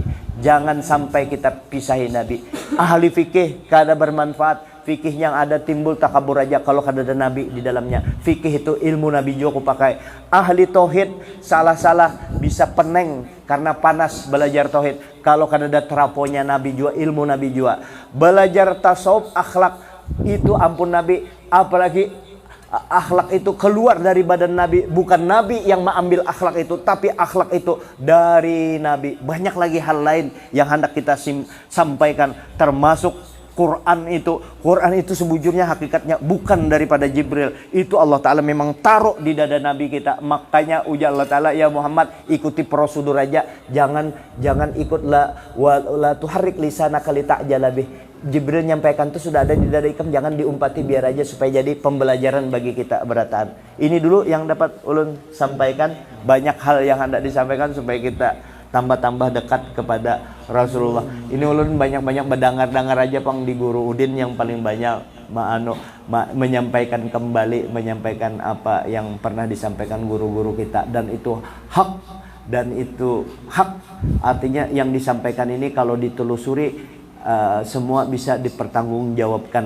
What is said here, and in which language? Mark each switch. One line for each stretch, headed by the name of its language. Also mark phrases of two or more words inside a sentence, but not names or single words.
Banjar: Jangan sampai kita pisahi Nabi. Ahli fikih kada bermanfaat. Fikih yang ada timbul takabur aja kalau kada ada Nabi di dalamnya. Fikih itu ilmu Nabi juga aku pakai. Ahli tauhid salah-salah bisa peneng karena panas belajar tauhid. Kalau kada ada teraponya Nabi juga, ilmu Nabi juga. Belajar tasawuf, akhlak itu ampun Nabi, apalagi akhlak itu keluar dari badan Nabi. Bukan Nabi yang mengambil akhlak itu, tapi akhlak itu dari Nabi. Banyak lagi hal lain yang hendak kita sampaikan, termasuk Quran itu sebujurnya hakikatnya bukan daripada Jibril. Itu Allah Ta'ala memang taruh di dada Nabi kita. Makanya ujar Allah Ta'ala, ya Muhammad, ikuti prosedur aja. Jangan ikut
Arabic: لا تحرك لسانك لتعجل به.
Banjar: Jibril nyampaikan itu sudah ada di dada ikam, jangan diumpati, biar aja supaya jadi pembelajaran bagi kita berataan. Ini dulu yang dapat ulun sampaikan. Banyak hal yang hendak disampaikan supaya kita tambah-tambah dekat kepada Rasulullah. Ini ulun banyak-banyak berdangar-dangar aja pang di Guru Udin yang paling banyak menyampaikan kembali, menyampaikan apa yang pernah disampaikan guru-guru kita, dan itu hak. Dan itu hak, artinya yang disampaikan ini kalau ditelusuri semua bisa dipertanggungjawabkan.